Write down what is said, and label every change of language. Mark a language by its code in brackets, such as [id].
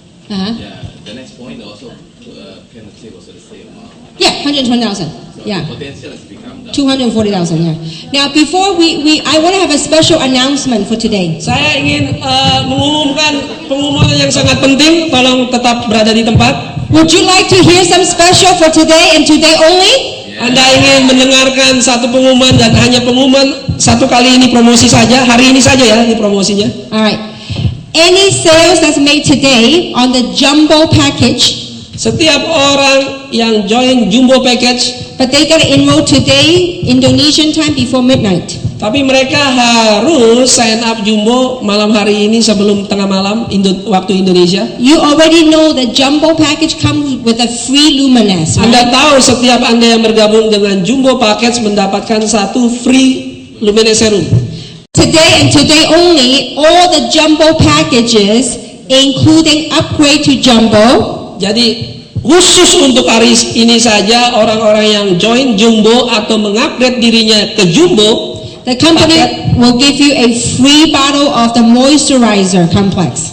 [en] Yeah, the next point also can achieve also the same amount. Yeah, 120,000. So Yeah. the potential has become 240,000. Yeah. Now, before I want to have a special announcement for today. [id] Saya ingin mengumumkan pengumuman yang sangat penting. Tolong tetap berada di tempat. [en] Would you like to hear some special for today and today only? [id] Anda ingin mendengarkan satu pengumuman dan hanya pengumuman satu kali ini promosi saja, hari ini saja ya ini promosinya. [en] Alright. Any sales that's made today on the jumbo package, [id] Setiap orang yang join jumbo package, [en] but they gotta enroll today, Indonesian time before midnight. [id] tapi mereka harus sign up jumbo malam hari ini sebelum tengah malam waktu Indonesia. [en] You already know the jumbo package comes with a free luminous. [id] Anda tahu setiap Anda yang bergabung dengan jumbo package mendapatkan satu free luminous serum. [en] Today and today only, all the jumbo packages, including upgrade to jumbo, [id] Jadi khusus untuk hari ini saja orang-orang yang join jumbo atau mengupgrade dirinya ke jumbo, [en] the company will give you a free bottle of the moisturizer complex.